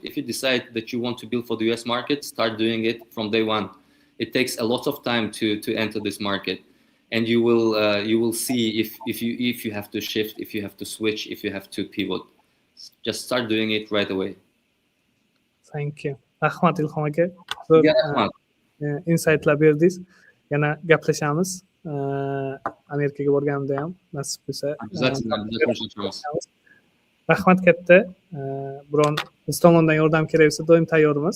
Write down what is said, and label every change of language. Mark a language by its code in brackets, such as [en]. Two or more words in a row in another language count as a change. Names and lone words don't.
[en] If you decide that you want to build for the US market, start doing it from day one. It takes a lot of time to enter this market, and you will see if you have to shift, if you have to switch, if you have to pivot. Just start doing it right away. Thank you. [uz] Rahmat Ilhom aka. Rahmat. Insightlar berdingiz. Yana gaplashamiz. Amerikaga borganimda ham nasib bo'lsa. Rahmat katta. Biron biz tomondan yordam kerak bo'lsa doim tayyormiz.